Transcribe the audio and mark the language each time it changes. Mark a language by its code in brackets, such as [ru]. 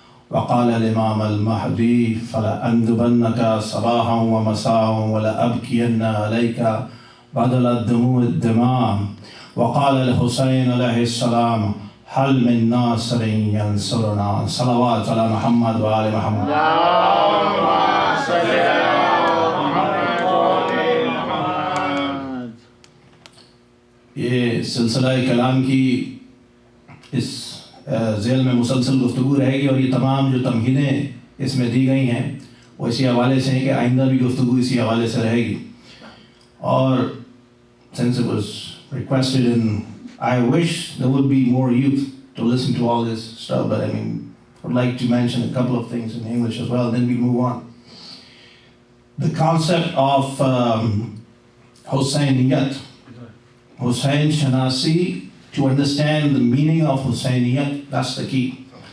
[ar] وقال الإمام المهدي فلأنذبنك صباحا ومساء ولأبكين عليك بدل الدماء. وقال الحسين عليه السلام هل من ناصر ينصرنا. صلوات على محمد وآل محمد. اللهم صل على محمد وآل محمد. [ur] یہ سلسلہ کلام کی اس ذیل میں مسلسل گفتگو رہے گی، اور یہ تمام جو تمہیدیں اس میں دی گئی ہیں وہ اسی حوالے سے ہیں کہ آئندہ بھی گفتگو اسی حوالے سے رہے گی. [en] اور since it was requested and I wish there would be more youth to listen to all this stuff, but I mean, I would like to mention a couple of things in English as well, then we move on. The concept of Husainiyat, Hussain Shanasi, to understand the meaning of Husainiyat, that's the key.